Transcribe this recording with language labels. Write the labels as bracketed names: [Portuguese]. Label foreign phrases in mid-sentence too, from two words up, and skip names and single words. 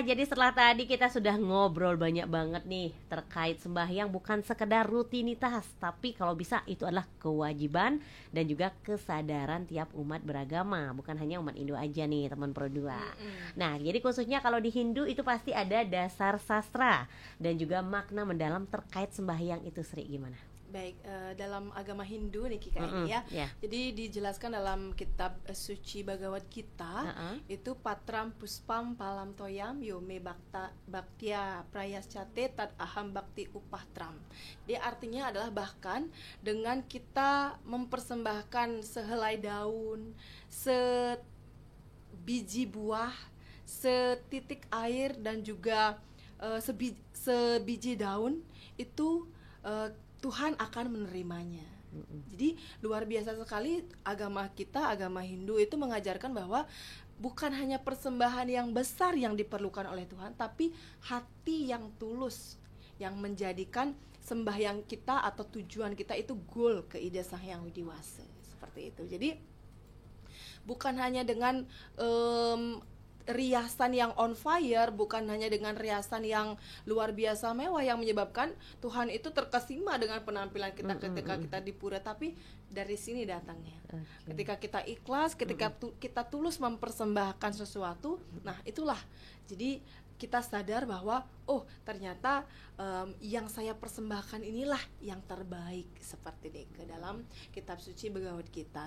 [Indonesian] Jadi setelah tadi kita sudah ngobrol banyak banget nih terkait sembahyang bukan sekedar rutinitas, tapi kalau bisa itu adalah kewajiban dan juga kesadaran tiap umat beragama, bukan hanya umat Hindu aja nih, teman Pro 2. Nah, jadi khususnya kalau di Hindu itu pasti ada dasar sastra dan juga makna mendalam terkait sembahyang itu, Sri, gimana? Baik, dalam agama Hindu nih Kika ini ya. Jadi dijelaskan dalam kitab suci Bhagavad Gita itu [Sanskrit] patram puspam palam toyam yome bhaktya prayaschate tad aham bhakti upahtram. [Indonesian] Dia artinya adalah bahkan dengan kita mempersembahkan sehelai daun, sebiji buah, setitik air dan juga sebiji daun itu Tuhan akan menerimanya. Jadi luar biasa sekali agama kita, agama Hindu itu mengajarkan bahwa bukan hanya persembahan yang besar yang diperlukan oleh Tuhan, tapi hati yang tulus yang menjadikan sembahyang kita atau tujuan kita itu goal ke Ida Sang Hyang Widiwasa. Seperti itu. Jadi bukan hanya dengan riasan yang [English] on fire, [Indonesian] bukan hanya dengan riasan yang luar biasa mewah yang menyebabkan Tuhan itu terkesima dengan penampilan kita ketika kita di pura, tapi dari sini datangnya. Ketika kita ikhlas, ketika kita tulus mempersembahkan sesuatu, nah itulah. Jadi kita sadar bahwa ternyata yang saya persembahkan inilah yang terbaik, seperti ini ke dalam kitab suci Bhagavad Gita.